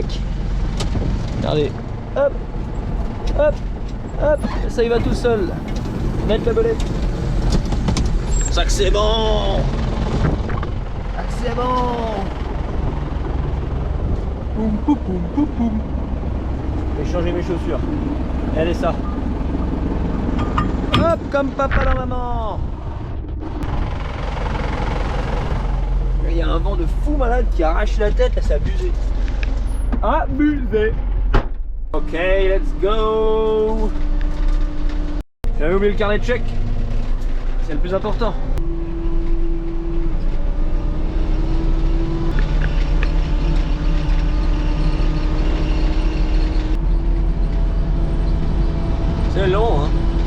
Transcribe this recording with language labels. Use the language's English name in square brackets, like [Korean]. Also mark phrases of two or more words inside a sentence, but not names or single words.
[French] Regardez. Hop. Hop. Hop. Ça y va tout seul. Mettre la belette. Ça que c'est bon. Ça que c'est bon. Poum poum poum poum poum. Je vais changer mes chaussures. Allez ça. Hop, comme papa dans maman. Il y a un vent de fou malade qui arrache la tête, là c'est abusé. Abusé. [English] Ok, let's go. [French] J'avais oublié le carnet de chèques. C'est le plus important. C'est long, hein.